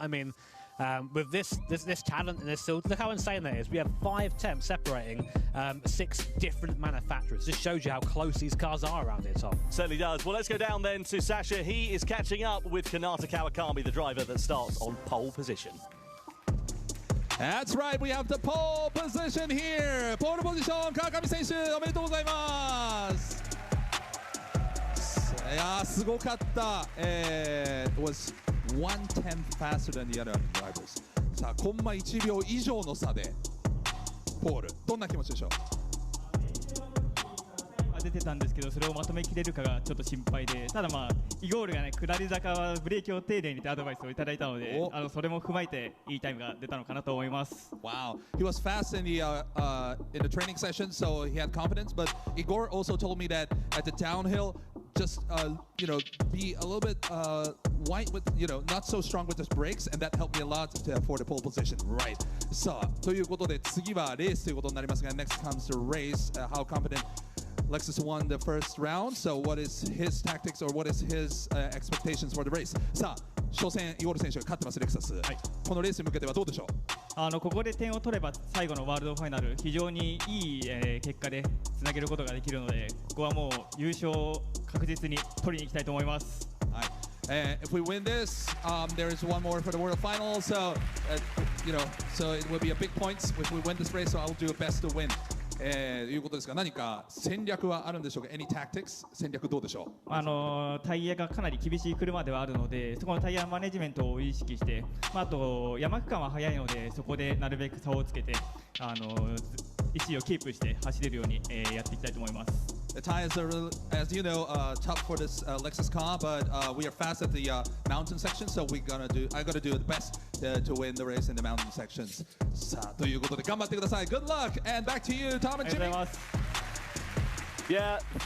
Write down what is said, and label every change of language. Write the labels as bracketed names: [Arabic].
[English] I mean, with this talent and this still, look how insane that is. We have 5 temps separating 6 different manufacturers. This shows you how close these cars are around here, Tom. Certainly does. Well, let's go down then to Sasha. He is catching up with Kanata Kawakami, the driver that starts on pole position. That's right, we have the pole position here. Pole position, [Japanese] Kawakami 選手、おめでとうございます。いやー、すごかった。 [English] It was 1/10 faster than the other drivers. [Japanese] さあ、コンマ1秒以上の差でポール。どんな気持ちでしょう？出てたんですけど、それをまとめきれるかがちょっと心配で、ただまあイゴールがね、下り坂はブレーキを丁寧にってアドバイスをいただいたので、それも踏まえていいタイムが出たのかなと思います。 [English] Wow, he was fast in the training session, so he had confidence. But Igor also told me that at the downhill, just you know, be a little bit white with, you know, not so strong with the brakes, and that helped me a lot for the pole position. Right. [Japanese] さあ、ということで次はレースということになりますが、 [English] next comes the race. How confident Lexus won the first round. So what is his tactics or what is his expectations for the race? [Japanese] さあ、初戦イゴール選手が勝ってますレクサス。このレースに向けてはどうでしょう？ここで点を取れば最後のワールドファイナル非常にいい、結果でつなげることができるので、ここはもう優勝を確実に取りに行きたいと思います。はい。 [English] If we win this, there is one more for the World Final. So, you know, so it will be a big points if we win this race. So I'll do best to win. [Japanese] いうことですが、何か戦略はあるんでしょうか？ [English] Any tactics？ [Japanese] 戦略どうでしょう？タイヤがかなり厳しい車ではあるので、そこのタイヤマネジメントを意識して、あと山区間は速いので、そこでなるべく差をつけて、1位をキープして走れるように、やっていきたいと思います。 [English] The tires are, as you know, tough for this Lexus car, but we are fast at the mountain section, so I gotta do the best to win the race in the mountain sections. [Japanese] さあ、ということで頑張ってください。 [English] Good luck, and back to you, Tom and Jimmy. Yeah.